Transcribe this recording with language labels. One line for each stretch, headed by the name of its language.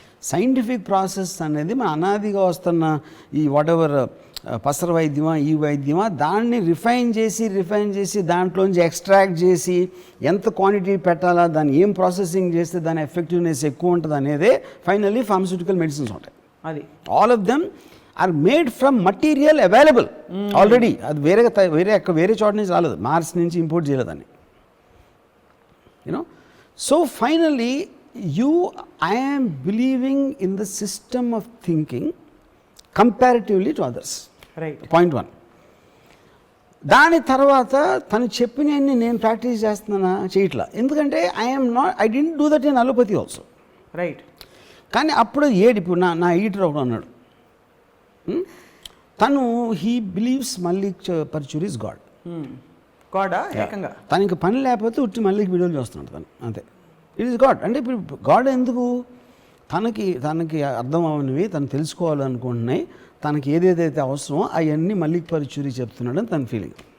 Telugu: Scientific process అనేది మన అనాదిగా వస్తున్న ఈ వాట్ ఎవర్ పసర వైద్యమా ఈ వైద్యమా దాన్ని రిఫైన్ చేసి దాంట్లోంచి ఎక్స్ట్రాక్ట్ చేసి ఎంత క్వాంటిటీ పెట్టాలా, దాన్ని ఏం ప్రాసెసింగ్ చేస్తే దాని ఎఫెక్టివ్నెస్ ఎక్కువ ఉంటుంది అనేదే ఫైనల్లీ ఫార్మస్యూటికల్ మెడిసిన్స్ ఉంటాయి.
English: అది all of them are made from material available already.
Telugu: అది వేరే చోట నుంచి రాలేదు, మార్స్ నుంచి ఇంపోర్ట్ చేయలేదని.
English: So finally I am believing in the system of thinking comparatively to others. Right. Point 1.
Telugu: దాని తర్వాత తను చెప్పినవన్నీ నేను ప్రాక్టీస్ చేస్తున్నానా చేయట్లా.
English: ఎందుకంటే I didn't do that in allopathy also. Right.
Telugu: కానీ అప్పుడు ఇప్పుడు నా ఈటర్ ఒకడు అన్నాడు, తను
English: he believes
Telugu: Mallik Paruchuri
English: is God.
Telugu: గాడా ఏకంగా తనకి పని లేకపోతే ఉట్టి మల్లిక్ వీడియోలు చూస్తున్నాడు తను, అంతే.
English: It is God.
Telugu: అంటే ఇప్పుడు గాడ్ ఎందుకు, తనకి అర్థం అవనివి తను తెలుసుకోవాలనుకుంటున్నాయి, తనకి ఏదేదైతే అవసరమో అవన్నీ మల్లిక్ పరుచూరి చెప్తున్నాడని తన ఫీలింగ్.